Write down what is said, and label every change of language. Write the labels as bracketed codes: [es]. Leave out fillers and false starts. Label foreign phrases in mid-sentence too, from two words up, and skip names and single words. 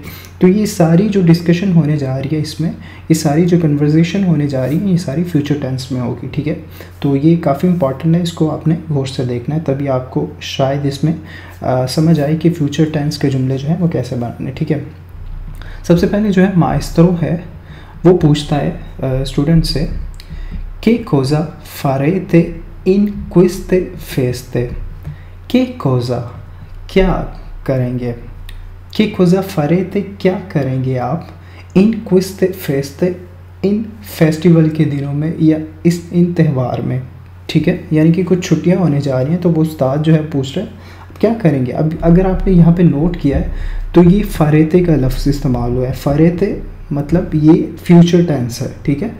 [hi] तो ये सारी जो डिस्कशन होने जा रही है इसमें, ये सारी जो कन्वर्सेशन होने जा रही है ये सारी फ्यूचर टेंस में होगी, ठीक है। तो ये काफ़ी इंपॉर्टेंट है, इसको आपने गौर से देखना है, तभी आपको शायद इसमें समझ आए कि फ्यूचर टेंस के जुमले जो हैं वो कैसे बनाने, ठीक है। सबसे पहले जो है माइस्ट्रो है वो पूछता है स्टूडेंट से [it] che cosa farete in queste feste। che cosa [hi] क्या करेंगे, [it] che cosa farete [hi] क्या करेंगे आप, [it] in queste feste [hi] इन फेस्टिवल के दिनों में या इन त्यौहार में, ठीक है। यानी कि कुछ छुट्टियां होने जा रही हैं तो वो उस्ताद जो है पूछ रहे हैं क्या करेंगे। अब अगर आपने यहाँ पे नोट किया है तो ये फारेते का लफ्ज़ इस्तेमाल हुआ है। फारेते मतलब ये फ्यूचर टेंस है, ठीक है।